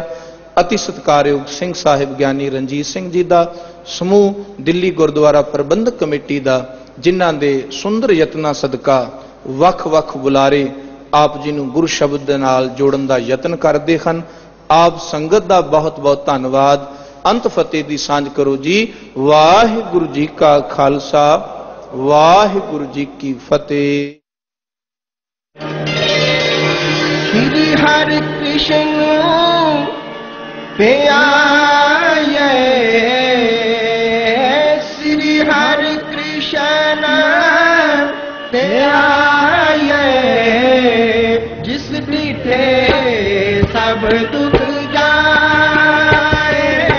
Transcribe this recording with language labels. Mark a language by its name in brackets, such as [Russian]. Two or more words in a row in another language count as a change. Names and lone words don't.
[Punjabi] ਅਤੀ ਸਤਿਕਾਰਯੋਗ ਸਿੰਘ ਸਾਹਿਬ ਗਿਆਨੀ ਰਣਜੀਤ ਸਿੰਘ ਜੀ ਦਾ, ਸਮੂਹ ਦਿੱਲੀ ਗੁਰਦੁਆਰਾ ਪ੍ਰਬੰਧਕ ਕਮੇਟੀ ਦਾ, ਜਿਨ੍ਹਾਂ ਦੇ ਸੁੰਦਰ ਯਤਨਾਂ ਸਦਕਾ ਵੱਖ-ਵੱਖ ਬੁਲਾਰੇ ਆਪ ਜੀ ਨੂੰ ਗੁਰੂ ਸ਼ਬਦ ਦੇ ਨਾਲ ਜੋੜਨ ਦਾ ਯਤਨ ਕਰਦੇ ਹਨ। ਆਪ ਸੰਗਤ ਦਾ ਬਹੁਤ ਬਹੁਤ ਧੰਨਵਾਦ। ਅੰਤ ਫਤਿਹ ਦੀ ਸਾਂਝ ਕਰੋ ਜੀ। ਵਾਹਿਗੁਰੂ ਜੀ ਕਾ ਖਾਲਸਾ, ਵਾਹਿਗੁਰੂ ਜੀ ਕੀ ਫਤਿਹ। ਸ੍ਰੀ ਹਰਿ ਕ੍ਰਿਸ਼ਨ ਪਿਆਰੇ, ਸ੍ਰੀ ਹਰਿ ਕ੍ਰਿਸ਼ਨ ਪਿਆਰੇ, ਜਿਸ ਡਿਠੇ ਸਭ ਦੁਖ ਜਾਏ।